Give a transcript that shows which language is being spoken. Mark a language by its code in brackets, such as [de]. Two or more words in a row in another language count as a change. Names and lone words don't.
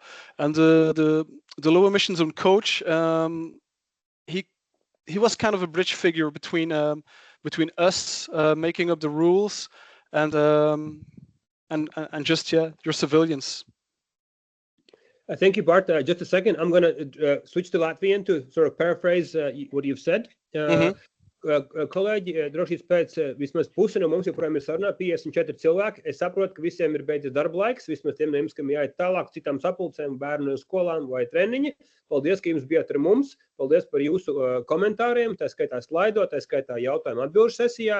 [en] And the low emission zone coach, he was kind of a bridge figure between us making up the rules and just your civilians. Thank you, Bart. Just a second. I'm going to switch to Latvian to sort of paraphrase what you've said. [lv] Kolēģi, drošības pēc vismaz pusi no mums joprojām ir sarunā, 54 cilvēki. Es saprotu, ka visiem ir beidzies darba laiks, vismaz tiem no jums, kam jāiet tālāk citām sapulcēm, bērnu skolām vai treniņi. Paldies, ka jums bijāt ar mums. Paldies par jūsu komentāriem, tā skaitā slaido, tā skaitā jautājumu atbilžu sesijā.